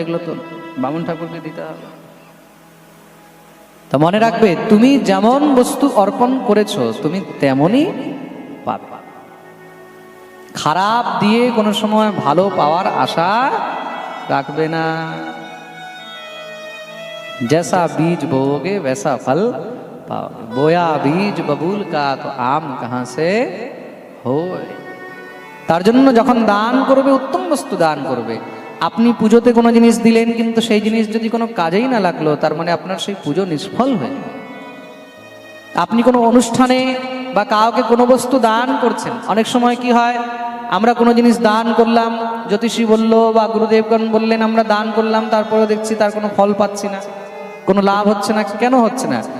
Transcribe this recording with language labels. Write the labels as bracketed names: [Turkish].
[Bangla] এগুলো তো বামুন ঠাকুরকে দিতে হবে। তা মনে রাখবে, তুমি যেমন বস্তু অর্পণ করেছো তুমি তেমনই পাবে। খারাপ দিয়ে কোনো সময় ভালো পাওয়ার আশা রাখবে না। [Hindi] जैसा बीज बोओगे वैसा फल पाओगे, बोया बीज बबूल का तो आम कहाँ से होए। [Bangla] তার জন্য যখন দান করবে উত্তম বস্তু দান করবে। আপনি পুজোতে কোনো জিনিস দিলেন কিন্তু সেই জিনিস যদি কোনো কাজেই না লাগলো, তার মানে আপনার সেই পুজো নিষ্ফল হয়ে যাবে। আপনি কোনো অনুষ্ঠানে বা কাউকে কোনো বস্তু দান করছেন, অনেক সময় কি হয়, আমরা কোনো জিনিস দান করলাম, জ্যোতিষী বলল বা গুরুদেবগণ বললেন আমরা দান করলাম, তারপরে দেখছি তার কোনো ফল পাচ্ছি না, কোনো লাভ হচ্ছে না। কেন হচ্ছে না?